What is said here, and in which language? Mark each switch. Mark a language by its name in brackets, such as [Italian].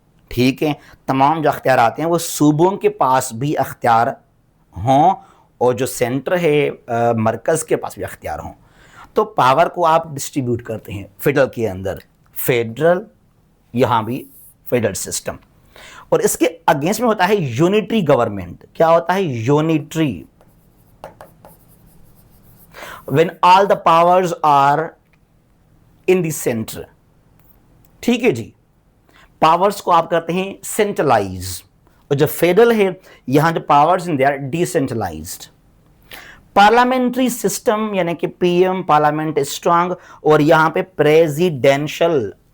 [Urdu] ٹھیک ہے, تمام جو اختیارات ہیں وہ صوبوں کے پاس بھی اختیار ہوں اور جو سینٹر ہے مرکز کے پاس بھی اختیار ہوں. تو پاور کو آپ ڈسٹریبیوٹ کرتے ہیں فیڈرل کے اندر, فیڈرل یہاں بھی فیڈرل سسٹم. اور اس کے اگینسٹ میں ہوتا ہے یونیٹری گورنمنٹ. کیا ہوتا ہے unitary? [English] when all the powers are in the center. [Urdu] ٹھیک ہے جی, پاورز کو آپ کرتے ہیں سینٹرلائز, اور جو فیڈرل ہے یہاں جو پاورز ہیں [English] they are decentralized. [Urdu] Parliamentary system یعنی کہ پی ایم پارلیمنٹ اسٹرانگ, اور یہاں پہ پریزیڈینشل.